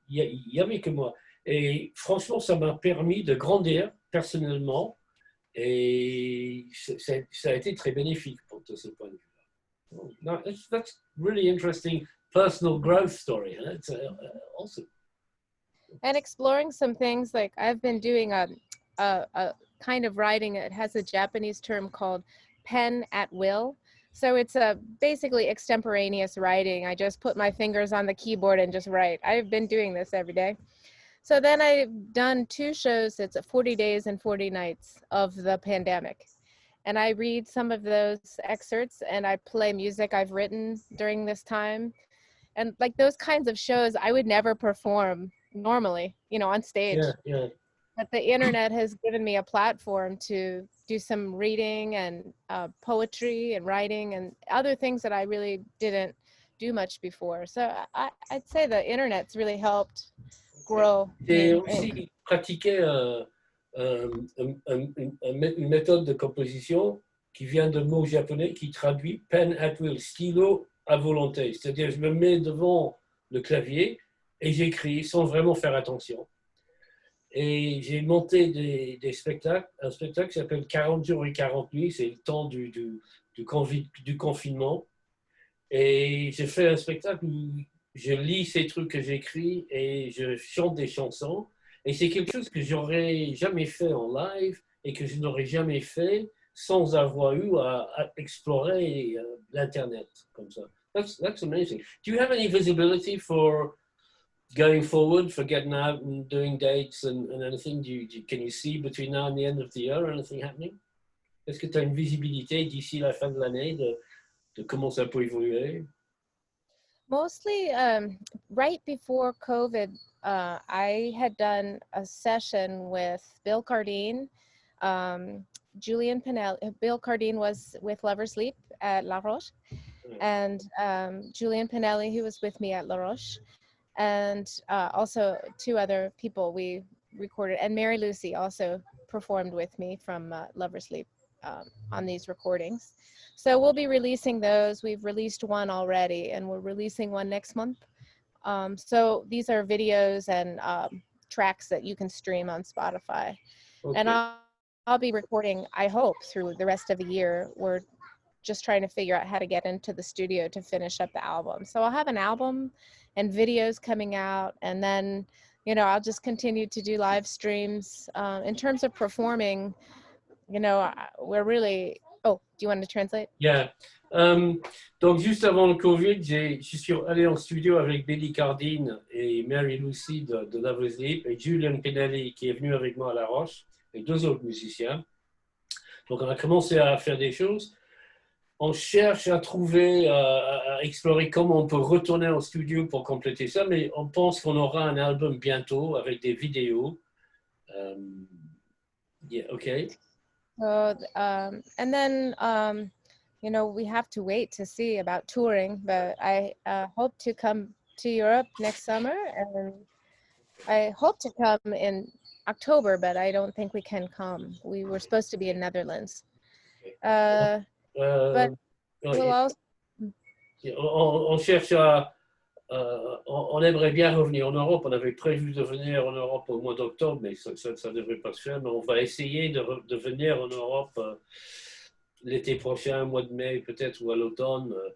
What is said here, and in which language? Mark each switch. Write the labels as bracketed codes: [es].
[fr] Il y avait que moi. Et franchement, ça m'a permis de grandir personnellement. Et ça a été très bénéfique pour tout ce point de vue-là. [en] No, that's really interesting personal growth story. It's awesome. And exploring some things, like I've been doing a kind of writing. It has a Japanese term called pen at will. So it's basically extemporaneous writing. I just put my fingers on the keyboard and just write. I've been doing this every day. So then I've done 2 shows. It's 40 days and 40 nights of the pandemic. And I read some of those excerpts and I play music I've written during this time. And like those kinds of shows, I would never perform normally, you know, on stage. Yeah. But the internet has given me a platform to do some reading and poetry and writing and other things that I really didn't do much before. So I'd say the internet's really helped grow. [fr] J'ai aussi pratiqué une méthode de composition qui vient de mot japonais qui traduit [en] pen at will, [fr] stylo à volonté. C'est-à-dire, je me mets devant le clavier et j'écris sans vraiment faire attention. Et j'ai monté des spectacles, un spectacle qui s'appelle 40 jours et 40 nuits, c'est le temps du confinement. Et j'ai fait un spectacle où je lis ces trucs que j'écris et je chante des chansons. Et c'est quelque chose que j'aurais jamais fait en live et que je n'aurais jamais fait sans avoir eu à explorer l'Internet comme ça. [en] That's amazing. Do you have any visibility for going forward, for getting out and doing dates and anything? Can you see between now and the end of the year anything happening? [fr] Est-ce que tu as une visibilité d'ici la fin de l'année de comment ça peut évoluer? [en] Mostly right before COVID, I had done a session with Bill Cardine, Julian Pinelli. Bill Cardine was with Lover's Leap at La Roche, and Julian Pinelli, who was with me at La Roche, and also two other people we recorded, and Mary Lucy also performed with me from Lover's Leap on these recordings. So we'll be releasing those. We've released one already, and we're releasing one next month. So these are videos and tracks that you can stream on Spotify. Okay. And I'll be recording, I hope, through the rest of the year. We're just trying to figure out how to get into the studio to finish up the album. So I'll have an album and videos coming out, and then, you know, I'll just continue to do live streams. In terms of performing, you know, we're really... Oh, do you want to translate? Yeah. [fr] Donc, juste avant le Covid, je suis allé en studio avec Billy Cardine et Mary Lucy de Lover's Leap et Julian Pinelli qui est venu avec moi à La Roche et deux autres musiciens. Donc, on a commencé à faire des choses. On cherche à trouver, à explorer comment on peut retourner en studio pour compléter ça, mais on pense qu'on aura un album bientôt avec des vidéos. [en] Yeah, okay. So, and then, you know, we have to wait to see about touring, but I hope to come to Europe next summer, and I hope to come in October, but I don't think we can come. We were supposed to be in Netherlands. But we'll also... [fr] On cherche on aimerait bien revenir en Europe. On avait prévu de venir en Europe au mois d'octobre, mais ça ne devrait pas se faire. Mais on va essayer de venir en Europe l'été prochain, au mois de mai peut-être, ou à l'automne.